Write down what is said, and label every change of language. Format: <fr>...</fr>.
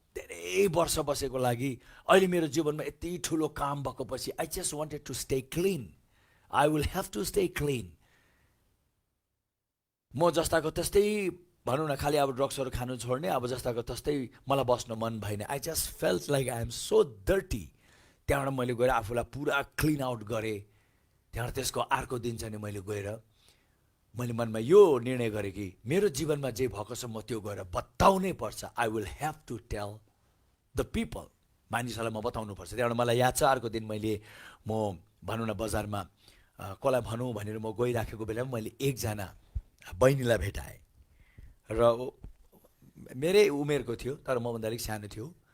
<ne>धेरै वर्ष बसेको लागि अहिले मेरो जीवनमा यति ठुलो काम भएको पछि</ne> <en>I just wanted to stay clean. I will have to stay clean.</en> <ne>म जस्ताको त्यस्तै भनौँ न, खालि अब ड्रग्सहरू खानु छोड्ने, अब जस्ताको त्यस्तै मलाई बस्न मन भएन।</ne> <en>I just felt like I am so dirty.</en> <ne>त्यहाँबाट मैले गएर आफूलाई पुरा क्लिन आउट गरेँ। त्यहाँबाट त्यसको अर्को दिन चाहिँ मैले गएर मैले मनमा यो निर्णय गरेँ कि मेरो जीवनमा जे भएको छ म त्यो गएर बताउनै पर्छ।</ne> <en>I will have to tell the people.</en> <ne>मानिसहरूलाई म बताउनु पर्छ। त्यहाँबाट मलाई याद छ अर्को दिन मैले म भनौँ न बजारमा कसलाई भनौँ भनेर म गइराखेको बेलामा मैले एकजना बहिनीलाई भेटाएँ र मेरै उमेरको थियो तर मभन्दा अलिक सानो थियो।</ne>